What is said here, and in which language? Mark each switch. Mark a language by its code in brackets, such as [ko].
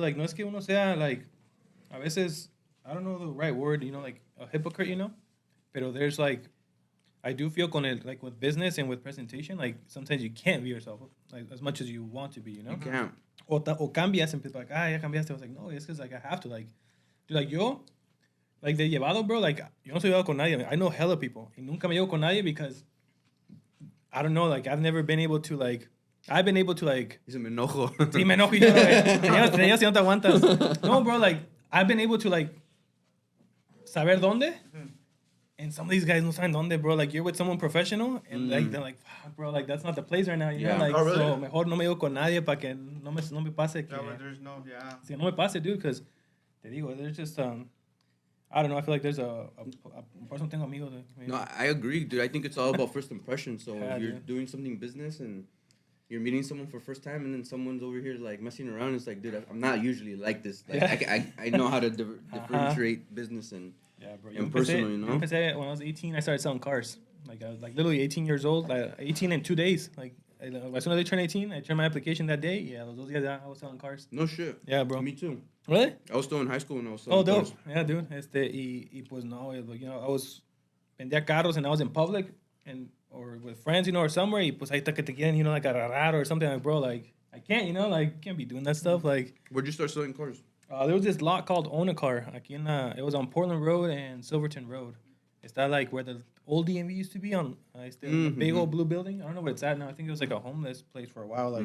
[en] Like, [es] no es que uno sea, [en] like... [es] A veces... [en] I don't know the right word, you know, like, a hypocrite, you know? Pero there's, like... I do feel [es] con el, [en] like, with business and with presentation, like, sometimes you can't be yourself, like, as much as you want to be, you know? You can't. [es] O cambias, [en] and people like, [es] ya cambiaste. [en] I was like, no, it's because, like, I have to, like... Dude, like, yo... [es] Like, de llevado, bro, like, yo no soy llevado con nadie. [en] I know hella people. [es] Y nunca me llevo con nadie because... [en] I don't know, like, I've never been able to, like... I've been able to, like... [es] Dice, me enojo. Sí, me enojo y yo, te no te aguantas. [en] No, bro, like, I've been able to, like... [es] Saber dónde. [en] And some of these guys [es] no saben dónde, [en] bro. Like, you're with someone professional, and, like, they're like, fuck, bro, like, that's not the place right now, you know? Like, oh, really? [es] So, mejor no me llevo con nadie para que no me pase. Que, [en] There's no, yeah. [es] Sí, no me pase, dude, because... [en] Te digo, there's just, I don't know. I feel like there's a person [es] tengo amigos. [en] No, I agree, dude. I think it's all about first impression. So Yeah, if you're dude. doing something business and you're meeting someone for first time, and then someone's over here like messing around, it's like, dude, I'm not usually like this. Like, Yeah. I know how to differentiate business and Bro. personal, you know. When I was 18, I started selling cars. Like, I was like literally 18 years old. Like 18 in 2 days. Like, as soon as I turned 18, I turned my application that day. Yeah, those guys, I was selling cars. No shit. Yeah, bro. Me too. Really? I was still in high school when I was selling Oh, dope. cars. Yeah, dude. [es] Y pues no, [en] you know, I was [es] vendía carros [en] and I was in public or with friends, you know, or somewhere. [es] Y pues ahí está que te quieren, you know, like agarrar or something. [en] Like, bro, like, I can't, you know, like, can't be doing that stuff. Like, Where'd you start selling cars? there was this lot called Own a Car. Aquí it was on Portland Road and Silverton Road. It's that like where the old DMV used to be on the big old blue building. I don't know where it's at now. I think it was like a homeless place for a while.